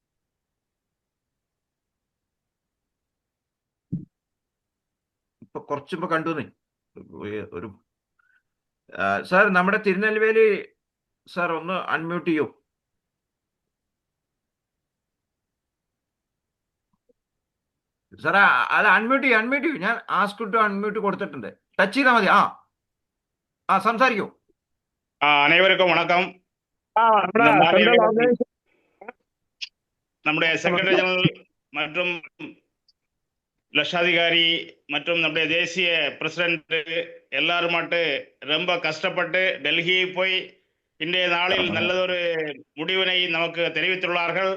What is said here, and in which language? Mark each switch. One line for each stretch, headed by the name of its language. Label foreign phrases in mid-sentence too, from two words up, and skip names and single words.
Malayalam: ഇപ്പൊ കുറച്ച് മുമ്പ് കണ്ടു ഒരു സാർ, നമ്മുടെ തിരുനെൽവേലി സാർ ഒന്ന് അൺമ്യൂട്ട് ചെയ്യൂ. സാറേ അത് അൺമ്യൂട്ട് ചെയ്യൂ. ഞാൻ
English: ask to unmute
Malayalam: കൊടുത്തിട്ടുണ്ട്. ടച്ച് ചെയ്താൽ മതി. സംസാരിക്കൂ.
Tamil: அனைவருக்கும் வணக்கம். நம்முடைய
English: secretary general
Tamil: மற்றும் லட்சாதிகாரி மற்றும் நம்முடைய தேசிய பிரசிடென்ட் எல்லாருமாட்டு ரொம்ப கஷ்டப்பட்டு டெல்லி போய் இன்றைய நாளில் நல்லதொரு முடிவினை நமக்கு தெரிவித்துள்ளார்கள்.